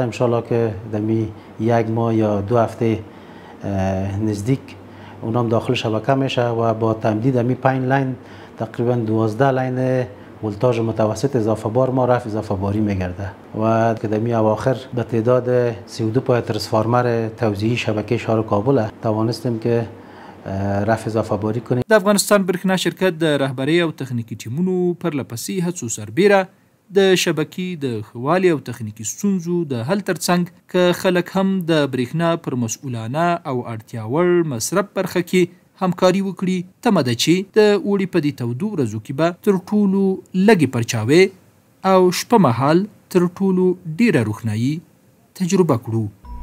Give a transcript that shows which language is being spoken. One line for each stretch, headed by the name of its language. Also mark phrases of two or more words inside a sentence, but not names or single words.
Arabic: ان شاء الله
Persian: که دمی 1 ماه یا 2 هفته نزدیک اونم داخل شبکه میشه و با تمدید دمی 5 لاین تقریبا 12 لاین ولتاژ متوسط اضافه بار ما رفع اضافه باری میگرده و کدمی اواخر به تعداد 32 پای ترانسفورمر توزیعی شبکه شهر کابل توانستیم که رفع اضافه باری کنیم.
Pashto: د افغانستان برېښنا شرکت د رهبرۍ او تخنیکي ټیمونو پرلپسې هڅو سربیره د شبکې د ښه والي او تخنیکي ستونزو د حل ترڅنګ که خلک هم د برېښنا پر مسؤلانه او اړتیا وړ مصرف برخه کې همکاري وکړي، تمه ده چې د اوړي په دې تودو ورځو کې به تر ټولو لږې پرچاوې او شپه مهال تر ټولو ډیره روښنایي تجربه کړو.